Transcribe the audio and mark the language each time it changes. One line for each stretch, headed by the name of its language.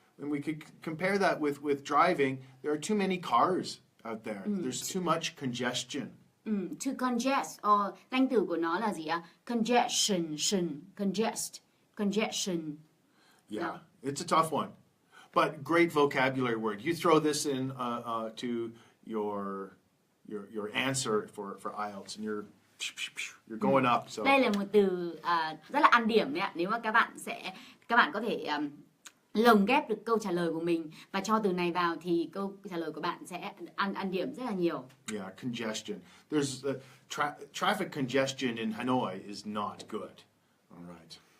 English: And we could compare that with driving. There are too many cars out there. There's too much congestion. To congest,
Vietnamese: danh từ của nó là gì ạ?
English: Congestion, congestion. Yeah, it's a tough one, but great vocabulary word. You throw this in to your answer for IELTS, and you're going up. So
Vietnamese: đây là một từ rất là ăn điểm đấy ạ. Nếu mà các bạn có thể lồng ghép được câu trả lời của mình và cho từ này vào thì câu trả lời của bạn sẽ ăn điểm rất là nhiều.
English: Yeah, congestion. There's traffic congestion in Hanoi is not good. All right.